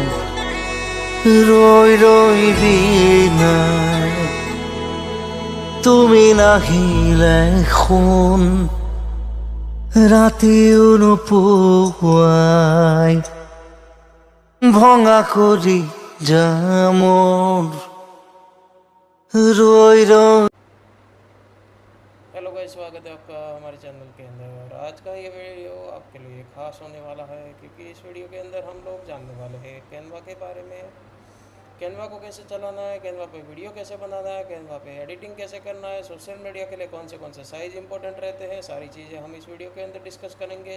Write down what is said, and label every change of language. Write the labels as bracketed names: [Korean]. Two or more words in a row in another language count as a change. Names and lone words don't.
[Assamese] ৰৈ ৰৈ বিনাই তুমি নাহিলে শুন ৰাতিও নোপোৱাই ভঙা কৰি যাম ৰৈ ৰৈ। [Hindi] हेलो गाइस, स्वागत है आपका हमारे चैनल के अंदर। और आज का ये वीडियो आपके लिए खास होने वाला है क्योंकि इस वीडियो के अंदर हम लोग जानने वाले हैं कैनवा के बारे में। कैनवा को कैसे चलाना है, कैनवा पे वीडियो कैसे बनाना है, कैनवा पे एडिटिंग कैसे करना है, सोशल मीडिया के लिए कौन से साइज़ इंपॉर्टेंट रहते हैं, सारी चीज़ें हम इस वीडियो के अंदर डिस्कस करेंगे।